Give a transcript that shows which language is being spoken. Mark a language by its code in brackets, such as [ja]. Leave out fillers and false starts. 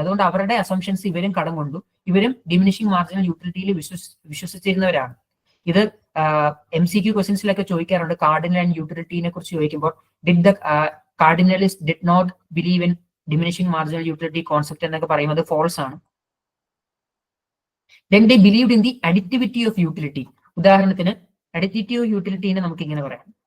[ml] അതുകൊണ്ട് അവരുടെ അസംഷൻസ് ഇവരും കടം കൊണ്ടു. ഇവരും ഡിമിനിഷിംഗ് മാർജിനൽ യൂട്ടിലിറ്റിയിൽ വിശ്വസിച്ചിരുന്നവരാണ്. ഇത് MCQ ക്വസ്റ്റ്യൻസിലൊക്കെ ചോദിക്കാറുണ്ട്. കാർഡിനൽ ആൻഡ് യൂട്ടിലിറ്റിനെ കുറിച്ച് ചോദിക്കുമ്പോൾ [en] did the cardinalist did not believe in diminishing marginal utility concept [ml] എന്നൊക്കെ പറയുന്നത് ഫോൾസ് ആണ്. [en] Then they believed in the additivity of utility. [ml] ഉദാഹരണത്തിന് അഡിറ്റിവിറ്റി ഓഫ് യൂട്ടിലിറ്റിനെ നമുക്ക് ഇങ്ങനെ പറയാം.